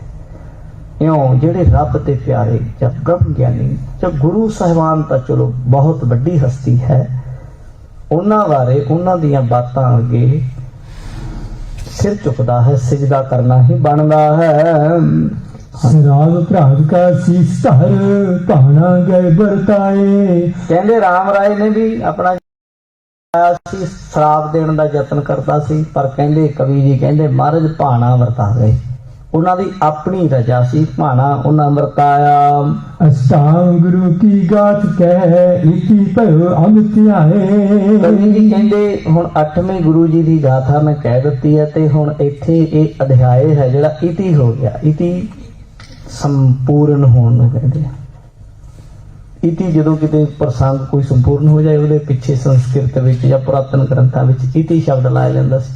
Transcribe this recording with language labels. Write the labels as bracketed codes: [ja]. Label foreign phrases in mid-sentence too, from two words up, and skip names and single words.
[pa] ਇਉਂ ਜਿਹੜੇ ਰੱਬ ਦੇ ਪਿਆਰੇ ਜਾਂ ਬ੍ਰਹਮ ਗਿਆਨੀ ਜਾਂ ਗੁਰੂ ਸਾਹਿਬਾਨ ਤਾਂ ਚਲੋ ਬਹੁਤ ਵੱਡੀ ਹਸਤੀ ਹੈ, ਉਹਨਾਂ ਬਾਰੇ ਉਹਨਾਂ ਦੀਆਂ ਬਾਤਾਂ ਅੱਗੇ ਸਿਰ ਝੁਕਦਾ ਹੈ, ਸਿਜਦਾ ਕਰਨਾ ਹੀ ਬਣਦਾ ਹੈ। [bra] राम प्राण का शीश धर भाना गए बरताए। [pa] ਕਹਿੰਦੇ ਰਾਮ ਰਾਏ ਨੇ ਵੀ ਆਪਣਾ ਸੀ ਸ਼ਰਾਪ ਦੇਣ ਦਾ ਯਤਨ ਕਰਦਾ ਸੀ, ਪਰ ਕਹਿੰਦੇ ਕਵੀ ਜੀ ਕਹਿੰਦੇ ਮਹਾਰਾਜ ਭਾਣਾ ਵਰਤਾ ਗਏ। ਉਹਨਾਂ ਦੀ ਆਪਣੀ ਰਜਾ ਸੀ, ਭਾਣਾ ਉਹਨਾਂ ਵਰਤਾਇਆ। [bra] अष्टांग गुरु की गाथ कह इति भयो अमित आए। [pa] ਕਵੀ ਜੀ ਕਹਿੰਦੇ ਹੁਣ 8ਵੇਂ ਗੁਰੂ ਜੀ ਦੀ ਗਾਥਾ ਮੈਂ ਕਹਿ ਦਿੱਤੀ ਹੈ, ਤੇ ਹੁਣ ਇੱਥੇ ਇਹ ਅਧਿਆਏ ਹੈ ਜਿਹੜਾ ਇਤੀ ਹੋ ਗਿਆ। ਇਤੀ ਸੰਪੂਰਨ ਹੋਣ ਨੂੰ ਕਹਿੰਦੇ ਆ। ਇਤੀ ਜਦੋਂ ਕਿਤੇ ਪ੍ਰਸੰਗ ਕੋਈ ਸੰਪੂਰਨ ਹੋ ਜਾਏ, ਉਹਦੇ ਪਿੱਛੇ ਸੰਸਕ੍ਰਿਤ ਵਿੱਚ ਜਾਂ ਪੁਰਾਤਨ ਗ੍ਰੰਥਾਂ ਵਿੱਚ ਇਤੀ ਸ਼ਬਦ ਲਾਇਆ ਜਾਂਦਾ ਸੀ।